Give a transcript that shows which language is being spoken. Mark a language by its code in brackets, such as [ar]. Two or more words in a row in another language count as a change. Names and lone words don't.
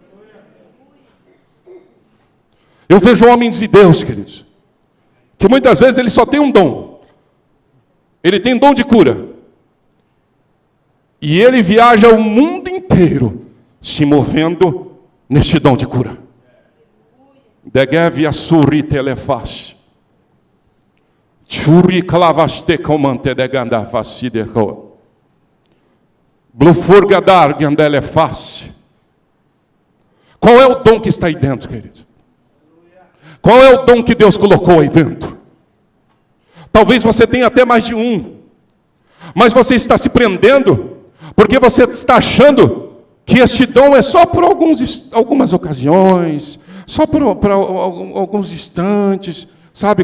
[pt] Eu vejo homens de Deus, queridos, que muitas vezes ele só tem um dom. Ele tem dom de cura. E ele viaja o mundo inteiro se movendo neste dom de cura. Degev assuri telefas. Churi clavaste comante de ganda facide ro. Blufurgadar gandelefas. Qual é o dom que está aí dentro, querido? Qual é o dom que Deus colocou aí dentro? Talvez você tenha até mais de um, mas você está se prendendo, porque você está achando que este dom é só por algumas ocasiões, só por alguns instantes, sabe?